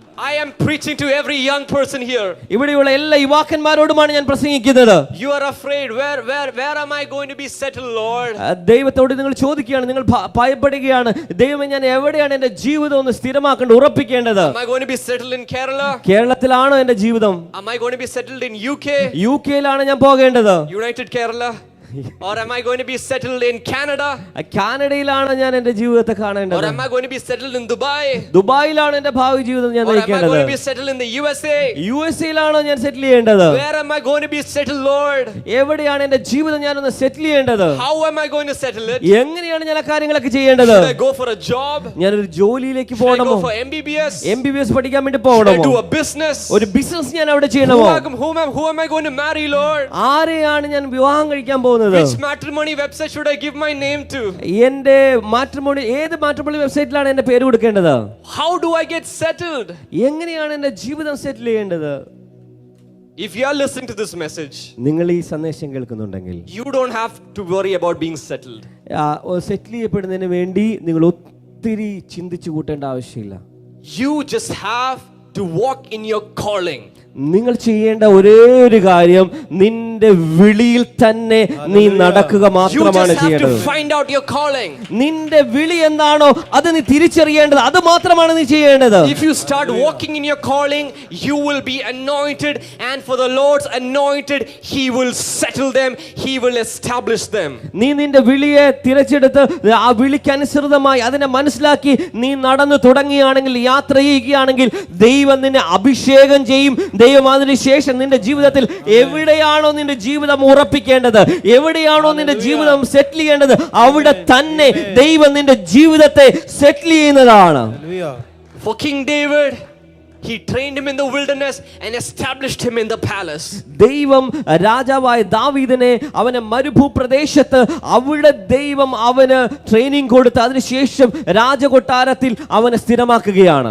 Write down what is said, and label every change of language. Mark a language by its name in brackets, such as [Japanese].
[English] I am preaching to every young person here. [Malayalam] ഇവിടെയുള്ള എല്ലാ യുവാക്കന്മാരോടുമാണ് ഞാൻ പ്രസംഗിക്കുന്നത്. [English] You are afraid, where am I going to be settled, Lord? [Malayalam] ദൈവത്തോട് നിങ്ങൾ ചോദിക്കുകയാണ്, നിങ്ങൾ ഭയപ്പെടുകയാണ്, ദൈവമേ ഞാൻ എവിടെയാണ് എന്റെ ജീവിതം ഒന്ന് സ്ഥിരമാക്കേണ്ടത്, ഉറപ്പിക്കേണ്ടത്? [English] Am I going to be settled in Kerala? [Malayalam] കേരളത്തിലാണോ എന്റെ ജീവിതം? [English] Am I going to be settled in UK? [Malayalam] യുകെയിലാണ് ഞാൻ പോകേണ്ടത്? [English] United Kerala? Or am I going to be settled in Canada? [Malayalam] കാനഡയിലാണ് ഞാൻ എന്റെ ജീവിതത്തെ കാണേണ്ടത്? [English] Or am I going to be settled in Dubai? [Malayalam] ദുബായിലാണ് എന്റെ ഭാവി ജീവിതം ഞാൻ നയിക്കേണ്ടത്? [English] Or am I going to be settled in the USA? [Malayalam] യുഎസ്എയിലാണോ ഞാൻ സെറ്റിൽ ചെയ്യേണ്ടത്? [English] Where am I going to be settled, Lord? [Malayalam] എവിടെയാണ് എന്റെ ജീവിതം ഞാൻ ഒന്ന് സെറ്റിൽ ചെയ്യേണ്ടത്? [English] How am I going to settle it? [Malayalam] എങ്ങനെയാണ് ഞാൻ ആ കാര്യങ്ങളൊക്കെ ചെയ്യേണ്ടത്? [English] Should I go for a job? [Malayalam] ഞാൻ ഒരു ജോലിയിലേക്ക് [English] Should I [Malayalam] പോകണമോ? [English] go for MBBS? [Malayalam] MBBS പഠിക്കാൻ വേണ്ടി [English] Should I [Malayalam] പോകണമോ? [English] do a business? [Malayalam] ഒരു ബിസിനസ് ഞാൻ അവിടെ ചെയ്യണമോ? [English] Who am I going to marry, Lord? [Malayalam] ആരെയാണ് ഞാൻ വിവാഹം കഴിക്കാൻ പോകുന്നത്? [English] Which matrimony website should I give my name to? [Malayalam] എന്റെ മാട്രിമോണി ഏത് മാട്രിമോണി വെബ്സൈറ്റിലാണ് എന്റെ പേര് കൊടുക്കേണ്ടത്? [English] How do I get settled? [Malayalam] എങ്ങനെയാണ് എന്റെ ജീവിതം സെറ്റിൽ ചെയ്യേണ്ടത്? [English] If you are listening to this message, [Malayalam] നിങ്ങൾ ഈ സന്ദേശം കേൾക്കുന്നുണ്ടെങ്കിൽ [English] you don't have to worry about being settled. [Malayalam] സെറ്റിൽ ചെയ്യപ്പെടുന്നതിന് വേണ്ടി നിങ്ങൾ ഒത്തിരി ചിന്തിച്ചു കൂട്ടേണ്ട ആവശ്യമില്ല. [English] You just have to walk in your calling. [Malayalam] നിങ്ങൾ ചെയ്യേണ്ട ഒരേ ഒരു കാര്യം നിന്റെ വിളിയിൽ തന്നെ നീ നടക്കുക മാത്രമാണ് ചെയ്യേണ്ടത്. നിന്റെ വിളി എന്താണോ അത് നീ തിരിച്ചറിയേണ്ടത്, അത് മാത്രമാണ് നീ ചെയ്യേണ്ടത്. [English] If you start walking in your calling, you will be anointed, and for the Lord's anointed, He will settle them, He will establish them. [Malayalam] നീ നിന്റെ വിളിയെ തിരഞ്ഞെടുത്ത് ആ വിളിക്കനുസൃതമായി അതിനെ മനസ്സിലാക്കി നീ നടന്നു തുടങ്ങുകയാണെങ്കിൽ, യാത്ര ചെയ്യുകയാണെങ്കിൽ, ദൈവം നിന്നെ അഭിഷേകം ചെയ്യും. ദൈവം അതിനുശേഷം നിന്റെ ജീവിതത്തിൽ എവിടെയാണോ നിന്റെ ജീവിതം ഉറപ്പിക്കേണ്ടത്, എവിടെയാണോ നിന്റെ ജീവിതം സെറ്റിൽ ചെയ്യേണ്ടത്, അവിടെ തന്നെ ദൈവം നിന്റെ ജീവിതത്തെ സെറ്റിൽ ചെയ്യുന്നതാണ്. For King David, He trained him in the wilderness and established him in the palace. ദൈവം രാജാവായ ദാവീദിനെ അവനെ മരുഭൂപ്രദേശത്ത് അവിടെ ദൈവം അവന് ട്രെയിനിങ് കൊടുത്ത് അതിനുശേഷം രാജകൊട്ടാരത്തിൽ അവനെ സ്ഥിരമാക്കുകയാണ്.